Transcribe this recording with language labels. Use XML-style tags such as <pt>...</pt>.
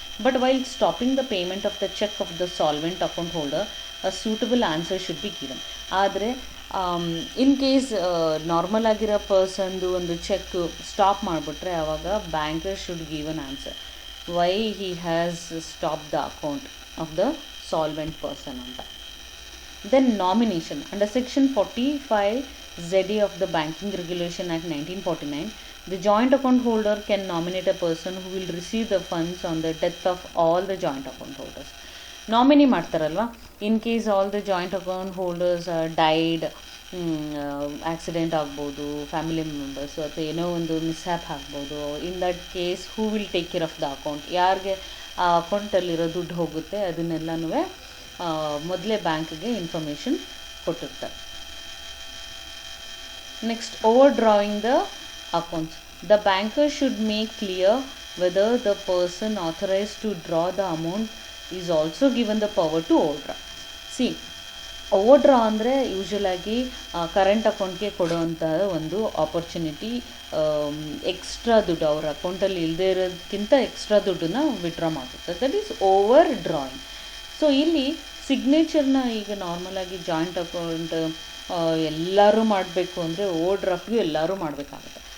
<en>But while stopping the payment of the cheque of the solvent account holder, a suitable answer should be given.</en> <kn>ಆದರೆ in case normal ಆಗಿರೋ ಪರ್ಸನ್ದು ಒಂದು check stop ಮಾಡಿಬಿಟ್ರೆ ಆವಾಗ</kn> <en>Banker should give an answer why he has stop the account of the solvent person ಅಂತ. Then nomination. Under Section 45ZA of the Banking Regulation Act 1949, the joint account holder can nominate a person who will receive the funds on the death of all the joint account holders.</en> <kn>Nominee ಮಾಡ್ತಾರಲ್ವ,</kn> <en>in case all the joint account holders died,</en> <kn>accident ಆಗ್ಬೋದು, family members ಅಥವಾ ಏನೋ ಒಂದು ಮಿಸ್ಹ್ಯಾಪ್ ಆಗ್ಬೋದು.</kn> <en>in that case who will take care of the account,</en> <kn>ಯಾರಿಗೆ ಆ ಅಕೌಂಟಲ್ಲಿರೋ ದುಡ್ಡು ಹೋಗುತ್ತೆ ಅದನ್ನೆಲ್ಲನೂ ಮೊದಲೇ ಬ್ಯಾಂಕ್ಗೆ ಇನ್ಫಾರ್ಮೇಷನ್ ಕೊಟ್ಟಿರ್ತಾರೆ.</kn> <en>Next, overdrawing the accounts. The banker should make clear whether the person authorized to draw the amount is also given the power to overdraw.</en> <kn>See, ಓವರ್ಡ್ರಾ ಅಂದರೆ ಯೂಶ್ವಲಾಗಿ current ಅಕೌಂಟ್ಗೆ ಕೊಡುವಂತಹ ಒಂದು ಆಪರ್ಚುನಿಟಿ. ಎಕ್ಸ್ಟ್ರಾ ದುಡ್ಡು ಅವ್ರ ಅಕೌಂಟಲ್ಲಿ ಇಲ್ಲದೇ ಇರೋದಕ್ಕಿಂತ ಎಕ್ಸ್ಟ್ರಾ ದುಡ್ಡನ್ನ ವಿಡ್ರಾ ಮಾಡುತ್ತೆ.</kn> <en>That is overdrawing.</en> <kn>So ಇಲ್ಲಿ ಸಿಗ್ನೇಚರ್ನ ಈಗ ನಾರ್ಮಲಾಗಿ ಜಾಯಿಂಟ್ ಅಕೌಂಟ್ ಎಲ್ಲರೂ ಮಾಡಬೇಕು ಅಂದರೆ ಓವರ್ ಡ್ರಾಫ್ಟ್ಗೂ ಎಲ್ಲರೂ ಮಾಡಬೇಕಾಗುತ್ತೆ.</kn>